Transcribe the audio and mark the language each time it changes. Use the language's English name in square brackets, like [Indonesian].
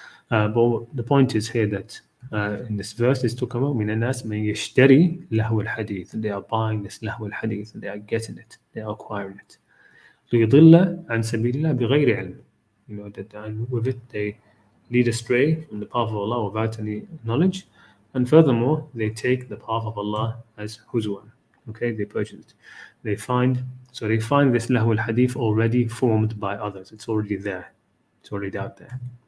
[English] But the point is here that in this verse is talking about [Arabic] من الناس من يشتري لهو الحديث. [English] They are buying this لهو الحديث, they are getting it, they are acquiring it. [Arabic] ليضل عن سبيل الله بغير علم. [English] That and with it they lead astray from the path of Allah without any knowledge, and furthermore they take the path of Allah as huzwan. Okay, they purchase it. They find this lahw al-hadith already formed by others. It's already there. It's already out there.